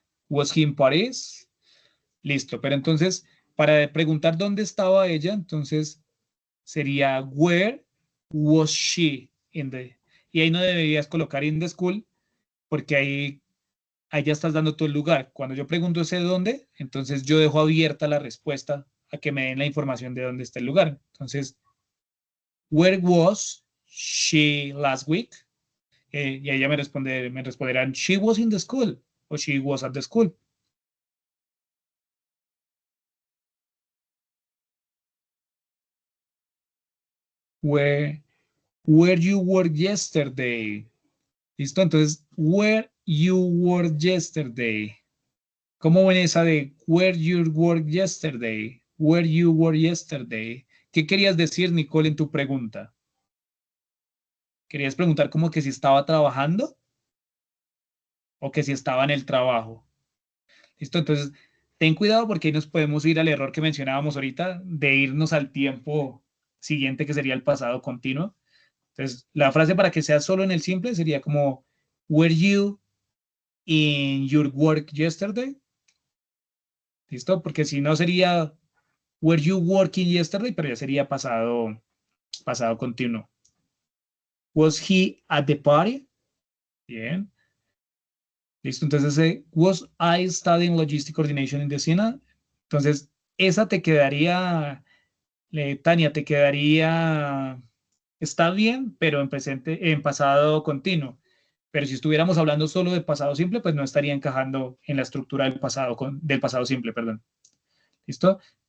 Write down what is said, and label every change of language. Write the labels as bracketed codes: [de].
[en] Was he in Paris? [es] Listo, pero entonces, para preguntar dónde estaba ella, entonces sería [en] where was she in the... [es] Y ahí no deberías colocar in the school, porque ahí ya estás dando todo el lugar. Cuando yo pregunto ese dónde, entonces yo dejo abierta la respuesta a que me den la información de dónde está el lugar. [en] Entonces, where was she last week? [es] Y ella me responderán, [en] she was in the school, o she was at the school. Where you were yesterday. ¿Listo? Entonces, where you were yesterday. [es] ¿Cómo ven esa de [en] where you were yesterday? Where you were yesterday. [es] ¿Qué querías decir, Nicole, en tu pregunta? ¿Querías preguntar como que si estaba trabajando? ¿O que si estaba en el trabajo? ¿Listo? Entonces, ten cuidado porque ahí nos podemos ir al error que mencionábamos ahorita de irnos al tiempo siguiente, que sería el pasado continuo. Entonces, la frase para que sea solo en el simple sería como, [en] were you in your work yesterday? [es] ¿Listo? Porque si no sería, [en] were you working yesterday? [es] Pero ya sería pasado continuo. [en] Was he at the party? [es] Bien. ¿Listo? [en] Entonces, was I studying logistic coordination in the SINA? [es] Entonces, esa te quedaría, Tania, te quedaría, está bien, pero en pasado continuo. Pero si estuviéramos hablando solo de pasado simple, pues no estaría encajando en la estructura del pasado simple, perdón. ¿Listo?